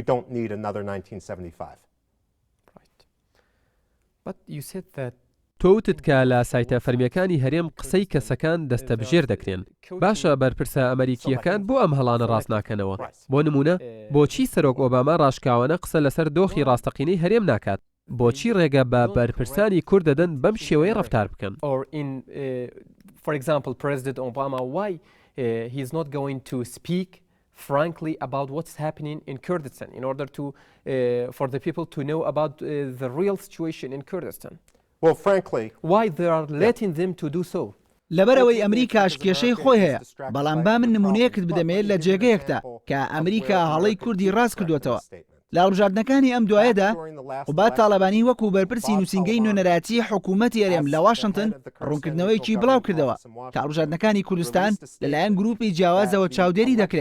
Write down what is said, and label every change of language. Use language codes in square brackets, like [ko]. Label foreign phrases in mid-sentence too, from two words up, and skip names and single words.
[ckb] تۆوتت کە لە سایتە فەرمیەکانی هەرێم قسەی کەسەکان دەستە بژێر دەکرێن. باشە، بەرپرسە ئەمریکیەکان بۆ ئەم هەڵانە ڕاست ناکەنەوە؟ بۆ نمونە بۆچی سەرۆک ئۆباما ڕاشکاوانە قسە لەسەر دۆخی ڕاستەقینەی هەرێم ناکات؟ بۆچی ڕێگە بە بەرپرسانی کورد دەدەن بەم شێوەیە ڕەفتار بکەن؟ [en] For example, President Obama, why he is not going to speak frankly about what's happening in Kurdistan in order to for the people to know about the real situation in Kurdistan? Well, frankly, why they are letting them to do so? [ckb] لەبەرەوەی ئەمریکاش کێشەی خۆی هەیە. بەڵام با من نمونەیەکت بدەمێت لە جێگەیەکدا کە ئەمریکا هەڵەی کوردی ڕاست کردوێتەوە. لە هەڵبژاردنەکانی ئەم دوایەدا قوبات تاڵەبانی وەکو بەرپرسی نووسینگەی نوێنەراتی حکوومەتی هەرێم لە واشنگتن ڕوونکردنەوەیکی بڵاو کردەوە کە هەڵبژاردنەکانی کوردستان لەلایەن گروپی جیاوازەوە چاودێری دەکرێن.